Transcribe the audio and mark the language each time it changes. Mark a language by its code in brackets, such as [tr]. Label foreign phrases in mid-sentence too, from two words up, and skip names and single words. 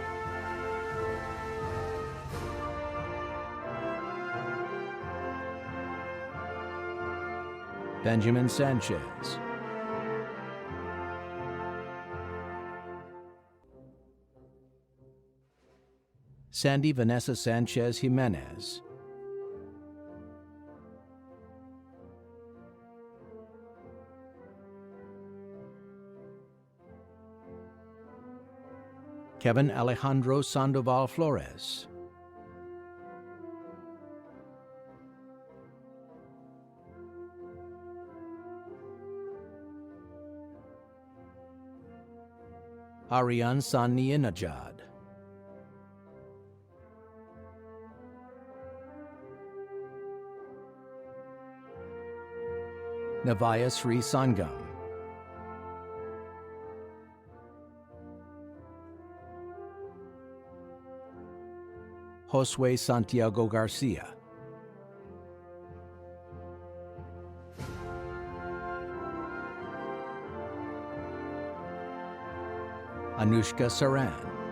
[en] Benjamin Sanchez, Sandy Vanessa Sanchez Jimenez, Kevin Alejandro Sandoval Flores, Ariane Sani Najad, Navaya Sri Sangam, Josue Santiago Garcia, Anushka Saran,